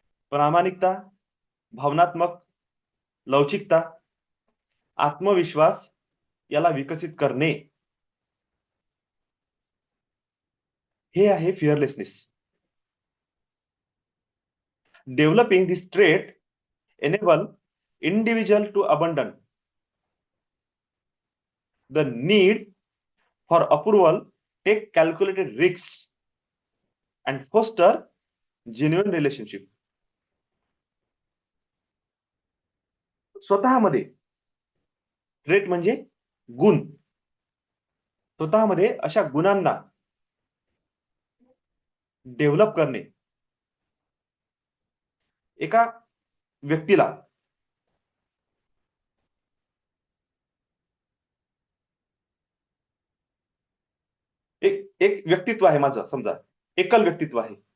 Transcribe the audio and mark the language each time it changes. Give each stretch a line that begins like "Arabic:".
Marathi: प्रामाणिकता, भावनात्मक लवचिकता, आत्मविश्वास याला विकसित करणे, हे आहे fearlessness.
English: Developing this trait enable individual to abandon the need for approval, take calculated risks, and foster genuine relationship.
Marathi: स्वतःमध्ये ट्रेट म्हणजे गुण. स्वतःमध्ये अशा गुणांना डेव्हलप करणे. एका व्यक्तीला एक एक व्यक्तित्व आहे माझं, समजा एकल व्यक्तित्व आहे.